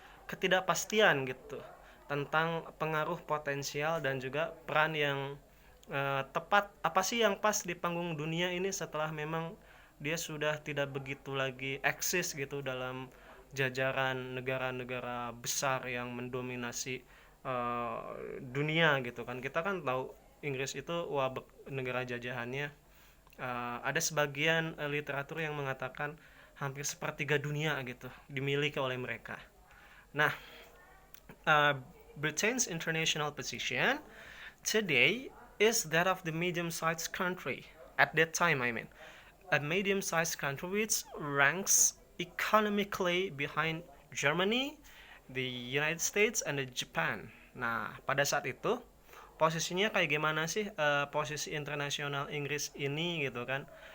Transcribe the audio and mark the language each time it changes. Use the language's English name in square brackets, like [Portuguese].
[Indonesian] ketidakpastian gitu tentang pengaruh potensial dan juga peran yang tepat apa sih yang pas di panggung dunia ini setelah memang dia sudah tidak begitu lagi eksis gitu dalam jajaran negara-negara besar yang mendominasi dunia gitu kan. Kita kan tahu Inggris itu negara jajahannya. Ada sebagian literatur yang mengatakan hampir sepertiga dunia gitu dimiliki oleh mereka. [English] Nah, Britain's international position today is that of the medium-sized country. At that time, I mean, a medium-sized country which ranks economically behind Germany, the United States, and the Japan. [Indonesian] Nah, pada saat itu posisinya kayak gimana sih posisi internasional Inggris ini gitu kan?